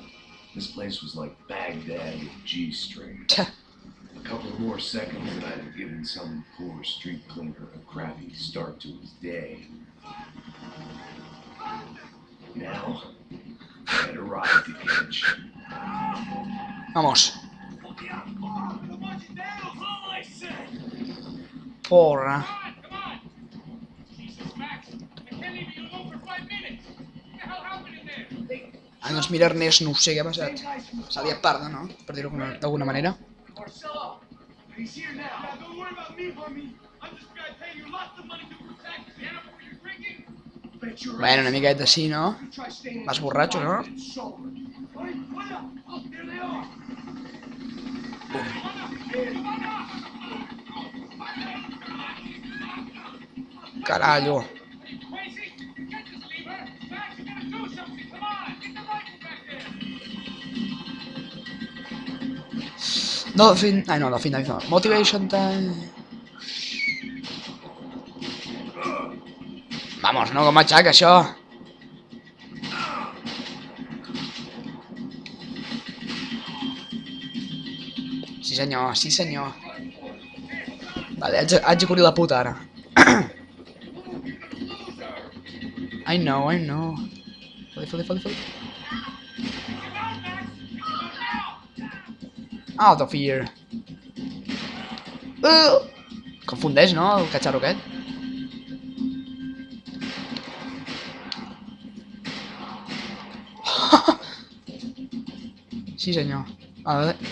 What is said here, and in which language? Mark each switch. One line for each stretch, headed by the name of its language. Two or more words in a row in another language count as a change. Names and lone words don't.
English: This place was like Baghdad with G-string. A couple more seconds and I'd have given some poor street cleaner a crappy start to his day. Now, I had arrived at the edge.
Spanish: Vamos. Porra.
Catalan: Ah, doncs mira, Ernest, no ho sé què ha passat. S'ha liat parda, no? Per dir-ho d'alguna manera. Bueno, una miqueta així, no? Vas borratxo, no? Carallo. Dolphin... Ai, no, Dolphin Dive no.
English: Motivation Time.
Spanish: Vamos,
Catalan: no, com aixaca, això. Sí, senyor, sí, senyor. Vale, haig de cobrir la puta, ara.
English: I know, I know. Foli. Out of here.
Catalan: Confundeix, no, el catxarro aquest? Sí, senyor. Vale.